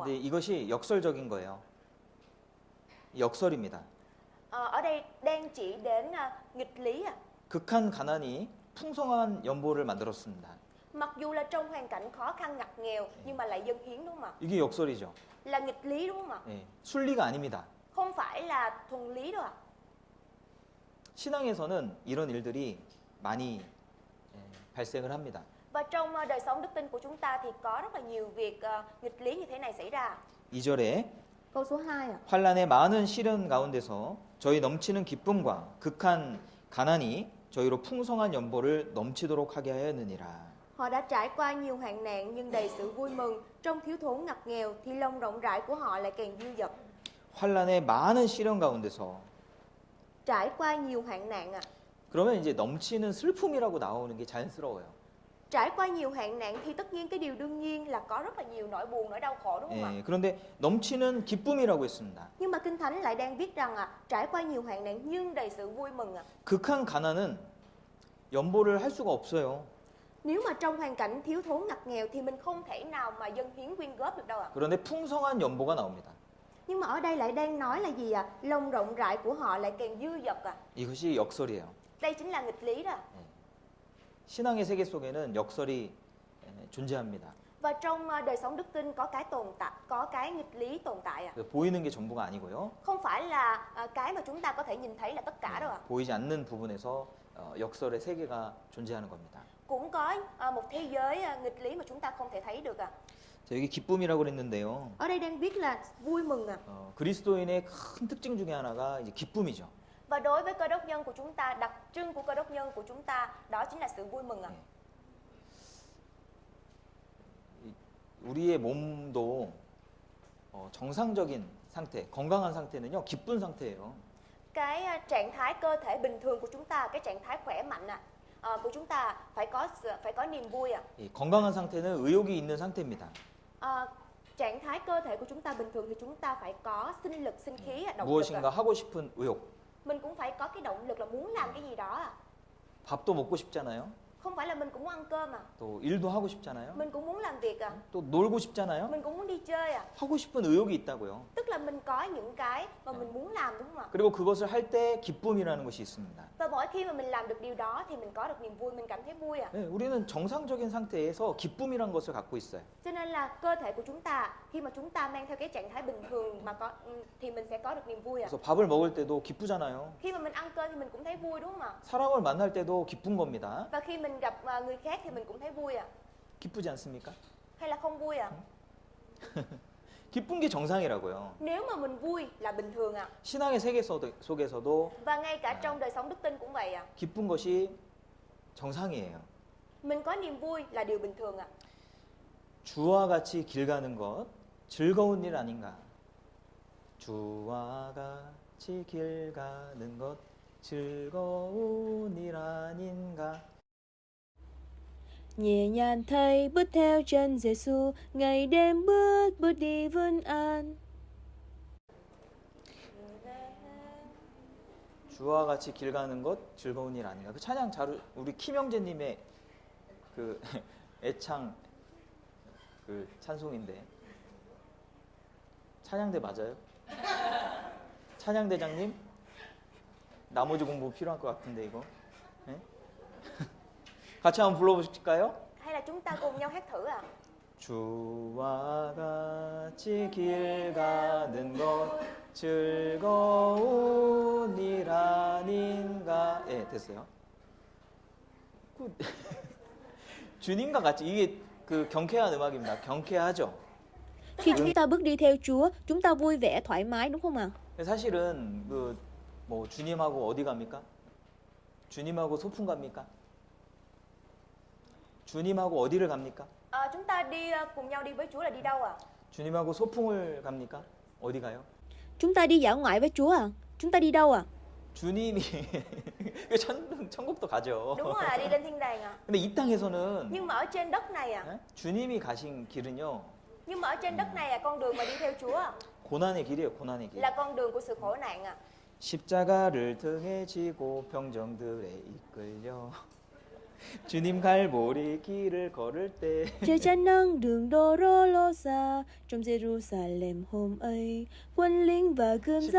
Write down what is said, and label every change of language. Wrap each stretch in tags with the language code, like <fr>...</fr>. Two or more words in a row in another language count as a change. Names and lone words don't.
<ko>근데 이것이 역설적인 거예요. 역설입니다.</ko> <vi>Ở đây đang chỉ đến nghịch lý ạ.</vi> <ko>극한 가난이 풍성한 연보를 만들었습니다.</ko> <vi>Mặc dù là trong hoàn cảnh khó khăn ngặt nghèo nhưng mà lại dâng hiến đúng không ạ?</vi> <ko>이게 역설이죠.</ko> <vi>Là nghịch lý đúng không ạ?</vi> <ko>예, 순리가 아닙니다.</ko> <vi>Không phải là thuần lý đâu ạ.</vi> <ko>신앙에서는 이런 일들이 많이 발생을 합니다.</ko> <vi>Và trong đời sống đức tin của chúng ta thì có rất là nhiều việc nghịch lý như thế này xảy ra.</vi> <ko>2절에</ko> <vi>Câu số 2 ạ.</vi> <ko>환란의 많은 시련 가운데서 저희 넘치는 기쁨과 극한 가난이 저희로 풍성한 연보를 넘치도록 하게 하였느니라.</ko> <vi>Họ đã trải qua nhiều hoạn nạn nhưng đầy sự vui mừng, trong thiếu thốn ngặt nghèo thì lòng rộng rãi của họ lại càng dư dật.</vi> <ko>환란의 많은 시련 가운데서</ko> <vi>Trải qua nhiều hoạn nạn ạ.</vi> <ko>그러면 이제 넘치는 슬픔이라고 나오는 게 자연스러워요.</ko> <vi>Trải qua nhiều hoạn nạn thì tất nhiên cái điều đương nhiên là có rất là nhiều nỗi buồn, nỗi đau khổ đúng không ạ?</vi> <ko>예, 그런데 넘치는 기쁨이라고 했습니다.</ko> <vi>Nhưng mà Kinh Thánh lại đang viết rằng trải qua nhiều hoạn nạn nhưng đầy sự vui mừng ạ.</vi> <ko>극한 가난은 연보를 할 수가 없어요.</ko> <vi>Nếu mà trong hoàn cảnh thiếu thốn ngặt nghèo thì mình không thể nào mà dâng hiến quyên góp được đâu ạ.</vi> <ko>그런데 풍성한 연보가 나옵니다.</ko> <vi>Nhưng mà ở đây lại đang nói là gì ạ? Lòng rộng rãi của họ lại càng dư dật ạ.</vi> <ko>이것이 역설이에요.</ko> <vi>Đây chính là nghịch lý đó.</vi> <ko>신앙의 세계 속에는 역설이 존재합니다.</ko> <vi>Và trong đời sống đức tin có cái tồn tại, có cái nghịch lý tồn tại ạ.</vi> <ko>보이는 게 전부가 아니고요.</ko> <vi>Không phải là cái mà chúng ta có thể nhìn thấy là tất cả đâu ạ.</vi> <ko>보이지 않는 부분에서 역설의 세계가 존재하는 겁니다.</ko> <vi>Cũng có một thế giới nghịch lý mà chúng ta không thể thấy được ạ.</vi> <ko>자, 여기 기쁨이라고 그랬는데요.</ko> <vi>Ở đây đang viết là vui mừng ạ.</vi> <ko>그리스도인의 큰 특징 중에 하나가 이제 기쁨이죠.</ko> <vi>Và đối với Cơ Đốc nhân của chúng ta, đặc trưng của Cơ Đốc nhân của chúng ta đó chính là sự vui mừng ạ.</vi> <ko>우리의 몸도 정상적인 상태, 건강한 상태는요, 기쁜 상태예요.</ko> <vi>Cái trạng thái cơ thể bình thường của chúng ta, cái trạng thái khỏe mạnh của chúng ta phải có niềm vui ạ.</vi> <ko>이 건강한 상태는 의욕이 있는 상태입니다.</ko> <vi>Trạng thái cơ thể của chúng ta bình thường thì chúng ta phải có sinh lực, sinh khí, động lực.</vi> <ko>무엇인가 하고 싶은 의욕.</ko> <vi>Mình cũng phải có cái động lực là muốn làm cái gì đó.</vi> <ko>밥도 먹고 싶잖아요.</ko> <vi>Không phải là mình cũng muốn ăn cơm</vi> <ko>또 일도 하고 싶잖아요.</ko> <vi>mình cũng muốn làm việc</vi> <ko>또 놀고 싶잖아요.</ko> <vi>mình cũng muốn đi chơi</vi> <ko>하고 싶은 의욕이 있다고요.</ko> <vi>Tức là mình có những cái mà mình muốn làm đúng không ạ?</vi> <ko>그리고 그것을 할 때 기쁨이라는 것이 있습니다.</ko> <vi>Và mỗi khi mà mình làm được điều đó thì mình có được niềm vui, mình cảm thấy vui</vi> <ko>네, 우리는 정상적인 상태에서 기쁨이라는 것을 갖고 있어요.</ko> <vi>Cho nên là cơ thể của chúng ta khi mà chúng ta mang theo cái trạng thái bình thường mà thì mình sẽ có được niềm vui</vi> <ko>그래서 밥을 먹을 때도 기쁘잖아요.</ko> <vi>Khi mà mình ăn cơm thì mình cũng thấy vui đúng không ạ?</vi> <ko>사람을 만날 때도 기쁜 겁니다.</ko> <vi>Và khi mình gặp người khác thì mình cũng thấy vui</vi> <ko>기쁘지 않습니까?</ko> <vi>Hay là không vui</vi> <ko>기쁜 게 정상이라고요.</ko> <vi>Nếu mà mình vui là bình thường</vi> <ko>신앙의 세계 속에서도</ko> <vi>Và ngay cả trong đời sống đức tin cũng vậy</vi> <ko>기쁜 것이 정상이에요.</ko> <vi>Mình có niềm vui là điều bình thường</vi> <ko>주와 같이 길 가는 것 즐거운 일 아닌가? 주와 같이 길 가는 것 즐거운 일 아닌가?</ko> <vi>Nhẹ nhàng thay bước theo chân Giêsu, ngày đêm bước đi vươn an.</vi> <ko>주와 같이 길 가는 것 즐거운 일 아닌가? 그 찬양 우리 김영재님의 그 애창 그 찬송인데 찬양대 맞아요? 찬양대장님 나머지 공부 필요할 것 같은데 이거 네? 같이 한번 불러보실까요?</ko> <vi>Hay là chúng ta cùng nhau hát thử</vi> <ko>주와 같이 길 가는 것 즐거운 일 아닌가? 예, 됐어요. 그 주님과 같이 이게 그 경쾌한 음악입니다. 경쾌하죠.</ko> <vi>Khi chúng ta bước đi theo Chúa, chúng ta vui vẻ, thoải mái đúng không ạ?</vi> <ko>사실은 그 뭐 주님하고 어디 갑니까? 주님하고 소풍 갑니까? 주님하고 어디를 갑니까?</ko> <vi>Chúng ta đi cùng nhau đi với Chúa là đi đâu ạ?</vi> <ko>주님하고 소풍을 갑니까? 어디 가요?</ko> <vi>Chúng ta đi dã ngoại với Chúa à? Chúng ta đi đâu ạ?</vi> <ko>주님이 천국도 가죠.</ko> <vi>Đúng rồi, đi lên thiên đàng ạ.</vi> <ko>근데 이 땅에서는</ko> <vi>Nhưng mà ở trên đất này ạ,</vi> <ko>예? 주님이 가신 길은요</ko> <vi>nhưng mà ở trên đất này con đường mà đi theo Chúa ạ,</vi> <ko>고난의 길이에요. 고난의 길.</ko> <vi>là con đường của sự khổ nạn ạ.</vi> <ko>십자가를 등에 지고 병정들에 이끌려 주님 갈보리 길을 걸을 때</ko> <vi>Trên chắn nâng đường Dolorosa trong Jerusalem hôm ấy, quân lính và gươm giáo</vi>